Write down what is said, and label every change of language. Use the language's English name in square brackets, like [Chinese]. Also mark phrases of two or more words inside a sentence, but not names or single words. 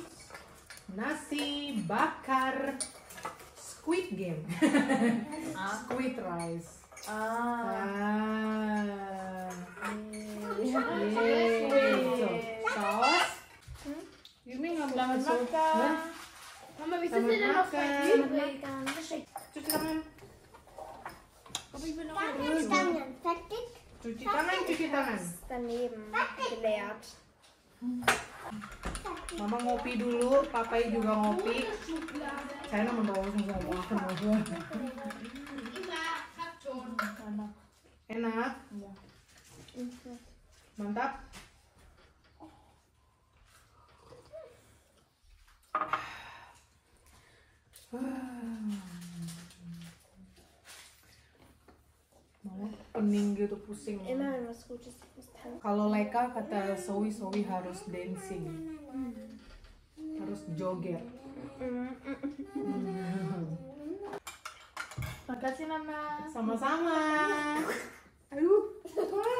[Indonesian] Nasi bakar squid game. [English] Squid rice. Saus. [Indonesian] Yumi nggak mau masuk. Mama, [German] wieso [Indonesian] Selamat [German] sind denn noch [Indonesian] makan. [German] zwei [Indonesian] Cuci tangan. [German] Aber ich will noch Fertig? [Indonesian] Cuci tangan, cuci tangan. [German] daneben geleert. [Indonesian] Mama ngopi dulu, papai juga ngopi. Saya mau bawa semua makan aja. Enak. Mantap. Mama pening gitu, pusing. [German] Immer wenn was Gutes ist, dann [Indonesian] Kalau Leka kata Sowi harus dancing, harus joget. Makasih Mama. Sama-sama. Aduh.